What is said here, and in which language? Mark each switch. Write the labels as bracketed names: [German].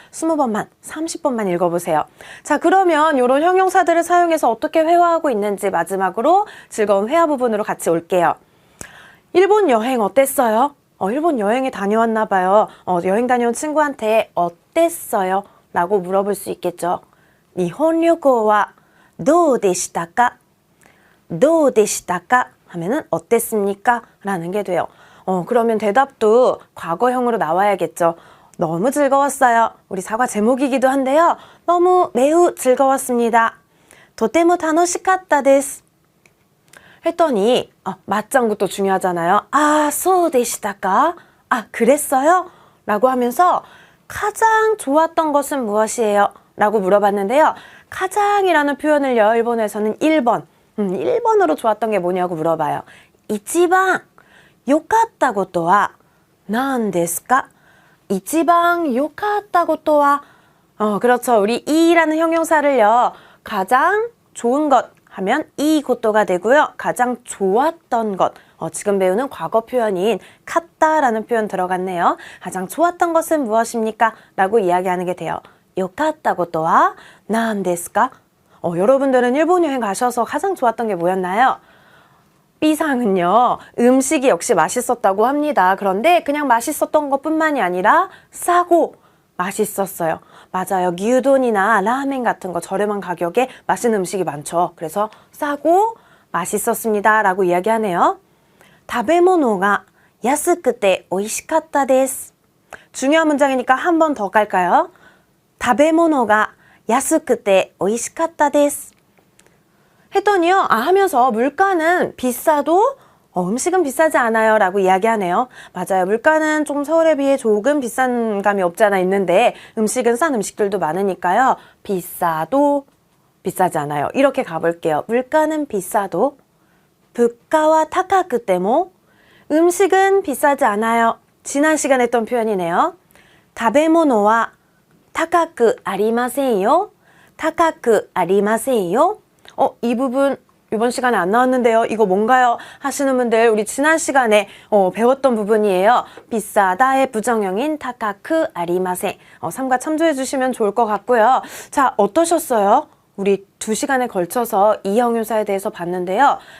[Korean] 20번만, 30번만 읽어보세요. 자, 그러면 이런 형용사들을 사용해서 어떻게 회화하고 있는지 마지막으로 즐거운 회화 부분으로 같이 올게요. 일본 여행 어땠어요? 일본 여행에 다녀왔나 봐요. 여행 다녀온 친구한테 어땠어요? 라고 물어볼 수 있겠죠. [Japanese] 일본旅行は どうでしたか? どうでしたか? [Korean] 하면은 어땠습니까? 라는 게 돼요. 그러면 대답도 과거형으로 나와야겠죠. 너무 즐거웠어요. 우리 사과 제목이기도 한데요. 너무 매우 즐거웠습니다. [Japanese] とても楽しかったです. [Korean] 했더니 맞장구도 중요하잖아요. 아, [Japanese] そうでしたか? [Korean] 아, 그랬어요? 라고 하면서 가장 좋았던 것은 무엇이에요? 라고 물어봤는데요. 가장이라는 표현을요, 일본에서는 1번. 1번으로 좋았던 게 뭐냐고 물어봐요. [Japanese] 一番良かったことは何ですか? 一番良かったことは [Korean] 그렇죠. 우리 이라는 형용사를요. 가장 좋은 것 하면 이 것도가 되고요. 가장 좋았던 것. 지금 배우는 과거 표현인 갔다라는 표현 들어갔네요. 가장 좋았던 것은 무엇입니까? 라고 이야기하는 게 돼요. [Japanese] 良かったことは何ですか? [Korean] 여러분들은 일본 여행 가셔서 가장 좋았던 게 뭐였나요? B상은요, 음식이 역시 맛있었다고 합니다. 그런데 그냥 맛있었던 것뿐만이 아니라 싸고 맛있었어요. 맞아요. gyudon이나 라멘 같은 거 저렴한 가격에 맛있는 음식이 많죠. 그래서 싸고 맛있었습니다. 라고 이야기하네요. [Japanese] 食べ物が安くて美味しかったです. [Korean] 중요한 문장이니까 한 번 더 갈까요? [Japanese] 食べ物が安くて美味しかったです. [Korean] 했더니요, 하면서 물가는 비싸도 음식은 비싸지 않아요 라고 이야기하네요. 맞아요. 물가는 좀 서울에 비해 조금 비싼 감이 없지 않아 있는데 음식은 싼 음식들도 많으니까요. 비싸도 비싸지 않아요. 이렇게 가볼게요. 물가는 비싸도 [Japanese] 物価は高くても [Korean] 음식은 비싸지 않아요. 지난 시간에 했던 표현이네요. [Japanese] 食べ物は高くありませんよ. 高くありませんよ. [Korean] 이 부분 이번 시간에 안 나왔는데요. 이거 뭔가요? 하시는 분들 우리 지난 시간에 배웠던 부분이에요. 비싸다의 부정형인 [Japanese] 타카크 아리마세. [Korean] 삼가 참조해 주시면 좋을 것 같고요. 자, 어떠셨어요? 우리 2시간에 걸쳐서 이 형용사에 대해서 봤는데요.